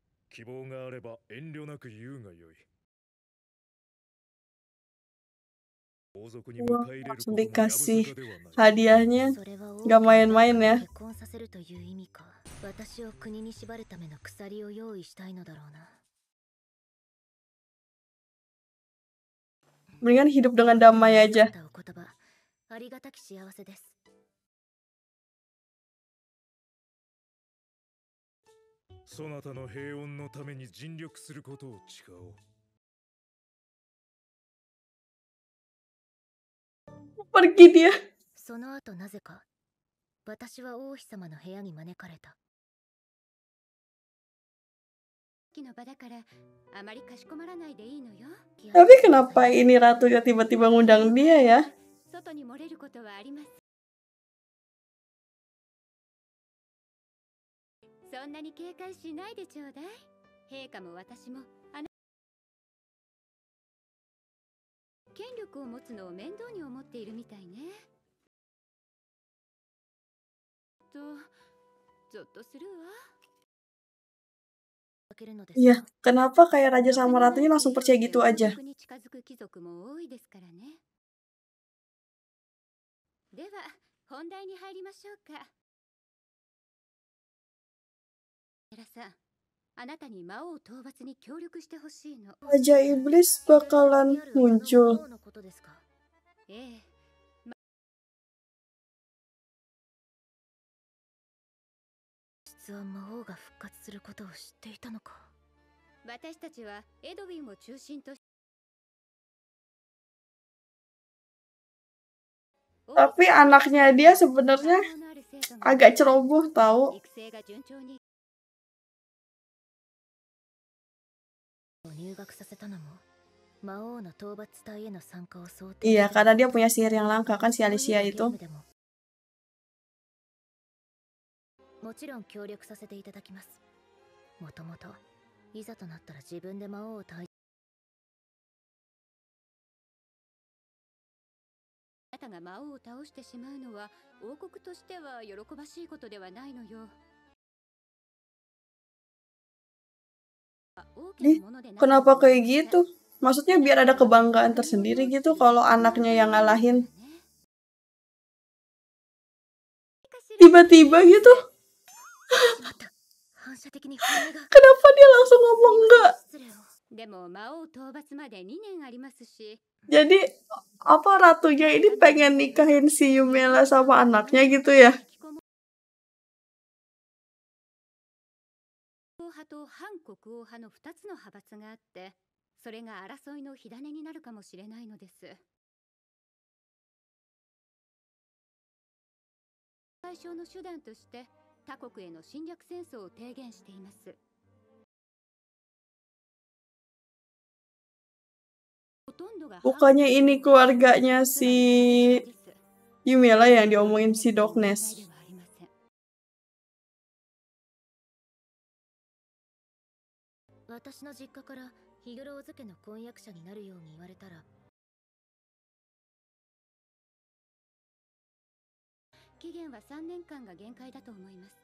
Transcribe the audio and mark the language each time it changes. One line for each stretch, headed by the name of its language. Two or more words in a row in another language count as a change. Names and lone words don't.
Japanese: 希望があれば遠慮なく言うがよい。王族に迎え入れることもやぶさか
Indonesian: dikasih
Japanese: ではない。
Indonesian: hadiahnya
Japanese: それは
Indonesian: gak main-main ya.
Japanese: 結婚させるという意味か。私を国に縛るための鎖を用意したいのだろうな。
Indonesian: Mendingan hidup dengan damai aja.
Japanese: お言葉ありがたき幸せです。そなたの平穏のために尽力することを誓おう。
Indonesian: Pergi dia.
Japanese: その後なぜか私は王妃様の部屋に招かれた。の場だからあまりかしこまらないでいいのよ。
Indonesian: Tapi kenapa ini ratunya tiba-tiba ngundang dia ya?
Japanese: 外に漏れることはあります。そんなに警戒しないでちょうだい。陛下も私も権力を持つのを面倒に思っているみたいね。ゾッとするわ。
Indonesian: Iya, kenapa kayak raja sama ratunya langsung percaya gitu aja?
Japanese: では本題に入りましょうか。エラさん、あなたに魔王討伐に協力してほしいの。
Indonesian: Raja Iblis bakalan muncul.
Japanese: ええ。実は魔王が復活することを知っていたのか。私たちはエドウィンを中心とし
Indonesian: Tapi anaknya dia sebenarnya agak ceroboh tahu.
Japanese: 育成が順調に入学させたのも魔王の討伐隊への参加を想定。
Indonesian: Iya, karena dia punya sihir yang langka kan si Alicia itu.
Japanese: もちろん協力させていただきます。もともといざとなったら自分で魔王を退治。あなたが魔王を倒してしまうのは王国としては喜ばしいことではないのよ。
Indonesian: Kenapa kayak gitu? Maksudnya biar ada kebanggaan tersendiri gitu kalau anaknya yang ngalahin. Tiba-tiba gitu. Kenapa dia langsung ngomong enggak? Jadi apa ratunya ini pengen nikahin si Yumela sama anaknya gitu ya?
Japanese: と反国王派の2つの派閥があって、それが争いの火種になるかもしれないのです。解消の手段として他国への侵略戦争を提言しています。
Indonesian: Bukannya ini keluarganya si Yumela yang diomongin si Doknes.
Japanese: 私の実家からヒグロウ漬けの婚約者になるように言われたら、期限は3年間が限界だと思います。